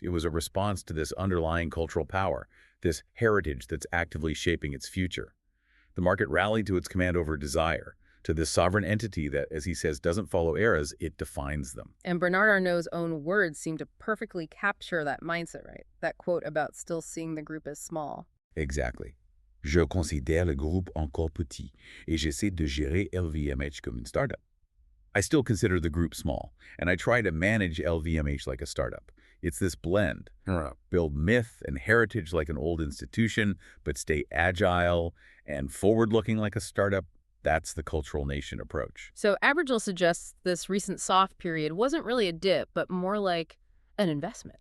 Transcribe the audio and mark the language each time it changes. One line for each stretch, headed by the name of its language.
English: It was a response to this underlying cultural power, this heritage that's actively shaping its future. The market rallied to its command over desire, to this sovereign entity that, as he says, doesn't follow eras, it defines them. And Bernard Arnault's own words seem to perfectly capture that mindset, right? That quote about still seeing the group as small. Exactly.
French: Je considère le groupe encore petit, et j'essaie de gérer LVMH comme une startup.
English: I still consider the group small, and I try to manage LVMH like a startup. It's this blend. Build myth and heritage like an old institution, but stay agile and forward-looking like a startup. That's the cultural nation approach. So Abergel suggests this recent soft period wasn't really a dip, but more like an investment.